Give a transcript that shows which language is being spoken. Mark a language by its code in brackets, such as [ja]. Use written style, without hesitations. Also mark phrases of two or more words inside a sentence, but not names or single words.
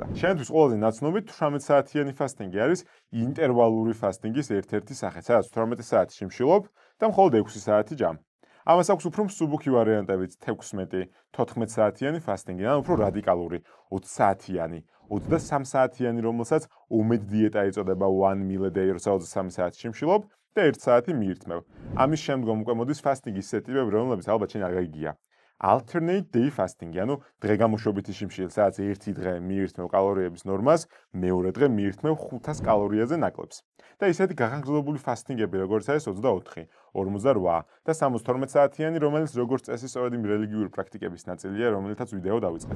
[ka] შენთვის ყველაზე ნაცნობი 18 საათიანი ფასტინგი არის ინტერვალური ფასტინგის ერთ-ერთი სახე, სადაც 18 საათი შიმშილობ და მხოლოდ 6 საათი ჯამ. ამას აქვს უფრო მსუბუქი ვარიანტებიც 16-14 საათიანი ფასტინგი, ან უფრო რადიკალური 20 საათიანი, 23 საათიანი, რომელსაც ომედ დიეტა ეწოდება [en] 1 meal a day, [ka] როცა 23 საათი შიმშილობ და 1 საათი მიირთმევ. ამის შემდგომ უკვე მოდის ფასტინგის ისეთი ტიპები, რომლებიც ალბათ შენ არ გაიგია. [en] Alternate day fasting, [ka] ანუ დღე-გამოშვებითი შიმშილი, სადაც ერთი დღე მიირთმევ კალორიების ნორმას, მეორე დღე მიირთმევ 500 კალორიაზე ნაკლებს. და ისეთი გახანგრძლივებული ფასტინგები, როგორც არის 24, 48 და 72 საათიანი, რომელიც როგორც წესი სწორედ იმ რელიგიური პრაქტიკების ნაწილია, რომელთაც ვიდეო დავიწყეთ.